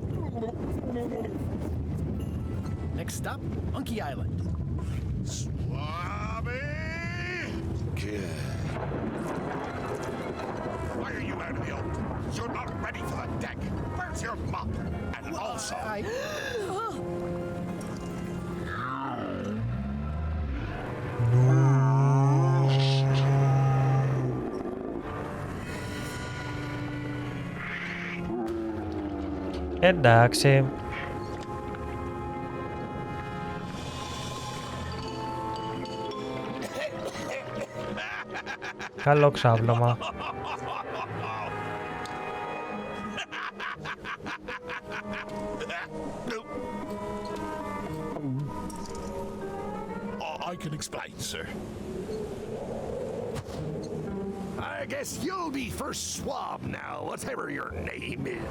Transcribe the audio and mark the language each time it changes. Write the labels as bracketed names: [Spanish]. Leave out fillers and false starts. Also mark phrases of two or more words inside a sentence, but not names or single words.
[English] Next stop, Monkey Island. Swabby! means you're not ready for the deck. Where's your mop? And also... [Greek] Εντάξει. Καλό ξάπλωμα. [English] I can explain, sir. I guess you'll be first swab now, whatever your name is.